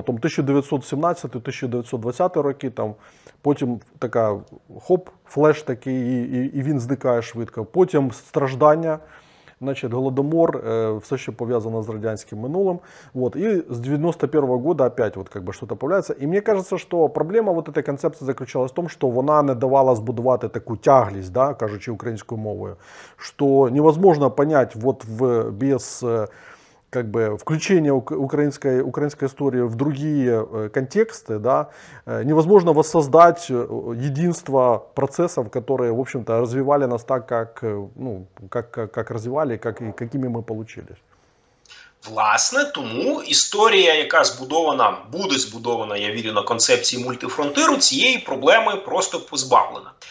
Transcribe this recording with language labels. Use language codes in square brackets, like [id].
[uk] Потом 1917-1920 роки, там, потім така, хоп, флеш такий, і він зникає швидко. Потім страждання, [ru] значит, Голодомор, все, что повязано с радянским минулым. Вот. И с 91 года опять вот как бы что-то появляется. И мне кажется, что проблема вот этой концепции заключалась в том, что [uk] вона не давала збудувати таку тяглість, да, кажучи українською мовою, [ru] что невозможно понять вот без как бы включение украинской истории в другие контексты, да, невозможно воссоздать единство процессов, которые, в общем-то, развивали нас так, как развивали, какими мы получились. [uk] Власне, тому історія, яка буде збудована, я вірю, на концепції мультифронтиру, цієї проблеми просто позбавлена.